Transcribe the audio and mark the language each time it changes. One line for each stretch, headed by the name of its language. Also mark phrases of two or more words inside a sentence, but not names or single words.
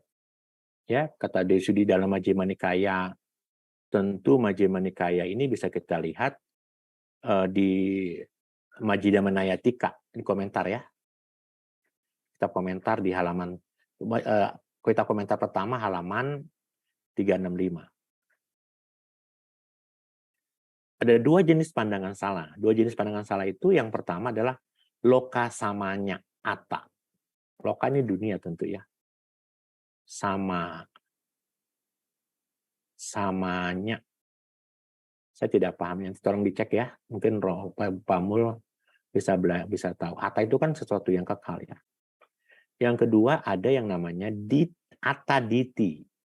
Indonesian: Ya, kata Desudi dalam Majjhima Nikaya, tentu Majjhima Nikaya ini bisa kita lihat di Majjhima Nayatika, di komentar ya. Kita komentar di halaman, kita komentar pertama halaman 365. Ada 2 jenis pandangan salah. 2 jenis pandangan salah itu yang pertama adalah
Pali: loka samanya atta.
Indonesian: Loka ini dunia tentu ya. Samanya. Saya tidak paham, yang tolong dicek ya. Mungkin Pak Mul bisa tahu. Atta itu kan sesuatu yang kekal ya. Yang kedua ada yang namanya ataditi.